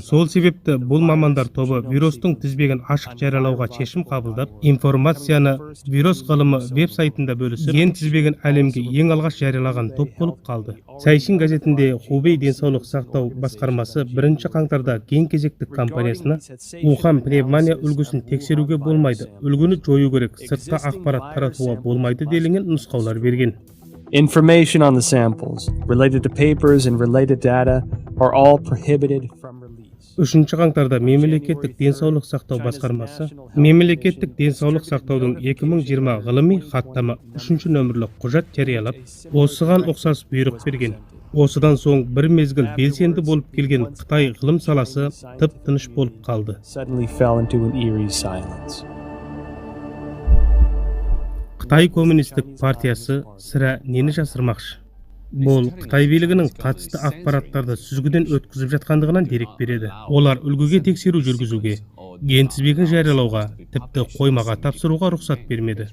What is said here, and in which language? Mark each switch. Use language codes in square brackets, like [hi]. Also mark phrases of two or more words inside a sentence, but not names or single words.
[kk] Сол себепті бұл мамандар тобы вирустың тізбегін ашық жариялауға шешім қабылдап, информацияны вирус ғылымы веб-сайтында бөлісіп, ген тізбегін әлемге ең алғаш жариялаған топ болып қалды. Сайшин газетінде Хубей денсаулық сақтау басқармасы 1 қаңтарда ген кезектік компаниясына Ухан пневмония үлгісін тексеруге болмайды, үлгіні жою керек, сыртқа ақпарат таратуға болмайды делінген нұсқаулар берген. [en] Information on the samples, related to papers and related data, are all prohibited from release. [kk] 3 қаңтарда мемлекеттік денсаулық сақтау басқармасы мемлекеттік денсаулық сақтаудың 2020 ғылыми хаттама 3 нөмірлі құжат жариялап, осыған ұқсас бұйрық берген. Осыдан соң бір мезгіл белсенді болып келген Қытай ғылым саласы тып-тыныш болып қалды. [en] Suddenly fell into an eerie silence. [kk] Қытай коммунистік партиясы сірә нені жасырмақшы? Бұл Қытай билігінің қатысты ақпараттарды сүзгіден өткізіп жатқандығынан дерек береді. Олар үлгіге тексеру жүргізуге, ген тізбегін жариялауға, тіпті қоймаға тапсыруға рұқсат бермеді.